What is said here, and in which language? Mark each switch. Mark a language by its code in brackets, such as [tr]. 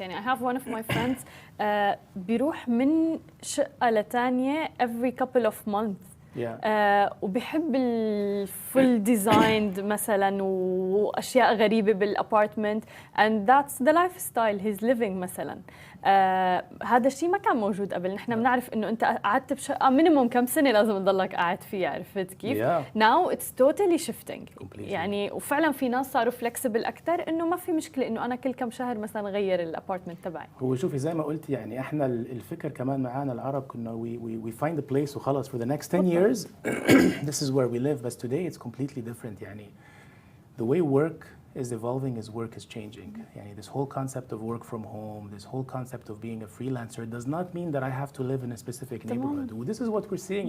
[en] يعني I have one of my friends [ar] بيروح من شقة لتانية [en] every couple of months. [ar] وبيحب الفول ديزايند مثلا واشياء غريبه بالابارتمنت [en] and that's the lifestyle he's living [ar] مثلا. هذا الشيء ما كان موجود قبل. نحن بنعرف انه انت قعدت بشقه مينيموم كم سنه لازم تضلك قاعد فيها، عرفت كيف؟ [en] now it's totally shifting. [ar] يعني وفعلا في ناس صاروا فلكسبل اكثر، انه ما في مشكله انه انا كل كم شهر مثلا غير الابارتمنت تبعي. هو شوفي زي ما قلت، يعني احنا الفكر كمان معانا العرب كنا [en] we find a place [ar] وخلص [en] for the next 10 years this is where we live, but today it's completely different. يعني the way work is evolving as work is changing. يعني this whole concept of work from home, this whole concept of being a freelancer does not mean that I have to live in a specific neighborhood. This is what we're seeing.